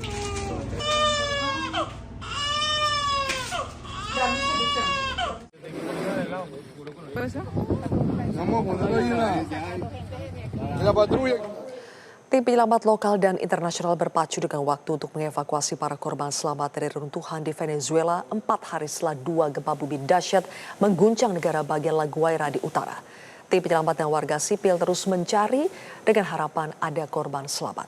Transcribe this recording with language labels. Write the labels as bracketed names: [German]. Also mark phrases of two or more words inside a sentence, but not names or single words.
[Spanish] Dame solución. Vamos a ponerlo ahí en la patrulla. [Indonesian] Tim penyelamat lokal dan internasional berpacu dengan waktu untuk mengevakuasi para korban selamat dari reruntuhan di Venezuela 4 hari setelah dua gempa bumi dahsyat mengguncang negara bagian La Guaira di utara. Tim penyelamat dan warga sipil terus mencari dengan harapan ada korban selamat.